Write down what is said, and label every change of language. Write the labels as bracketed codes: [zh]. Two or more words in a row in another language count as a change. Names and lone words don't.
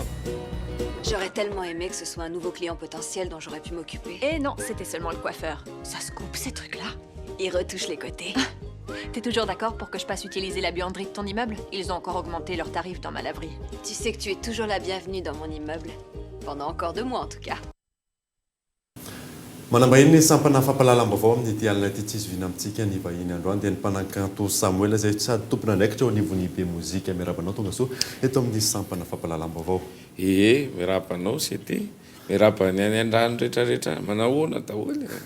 [fr] J'aurais tellement aimé que ce soit un nouveau client potentiel dont j'aurais pu m'occuper. Et non, c'était seulement le coiffeur. Ça se coupe, ces trucs-là. Ils retouchent les côtés. T'es toujours d'accord pour que je passe utiliser la buanderie de ton immeuble? Ils ont encore augmenté leurs tarifs dans ma laverie. Tu sais que tu es toujours la bienvenue dans mon immeuble. Pendant encore 2 mois, en tout cas. [mg] Manambahiny sampana fampahalalam-baovao amin'ny ity alina ity tsisy vina amintsika ny vahiny androany dia ny mpanakanto Samuel izay sady tompona ndraikitra eo anivon'ny be mozika miarabanao tonga so eto amin'ny sampana fampahalalam-baovao. Miarabanao c'était miarabany any andrano rehetrarehetra manahoana daholo.